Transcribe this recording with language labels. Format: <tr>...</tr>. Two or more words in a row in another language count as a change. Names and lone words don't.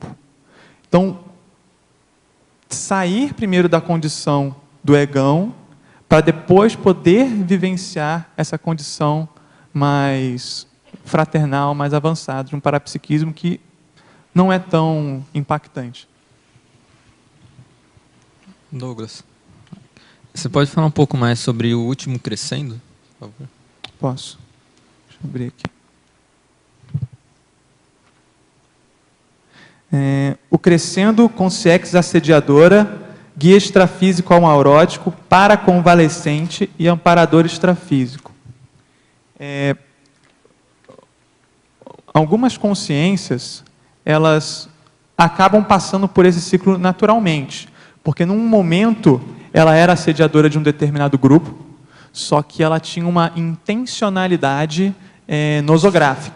<pt>Então, sair primeiro da condição do egão, para depois poder vivenciar essa condição mais fraternal, mais avançada, de um parapsiquismo que não é tão impactante. Douglas, você pode falar um pouco mais sobre o último crescendo, por favor? Posso. Deixa eu abrir aqui. O crescendo consciex assediadora, guia extrafísico amaurótico, paraconvalescente e amparador extrafísico. Algumas consciências, elas acabam passando por esse ciclo naturalmente, porque num momento ela era assediadora de um determinado grupo, só que ela tinha uma intencionalidade nosográfica.</pt>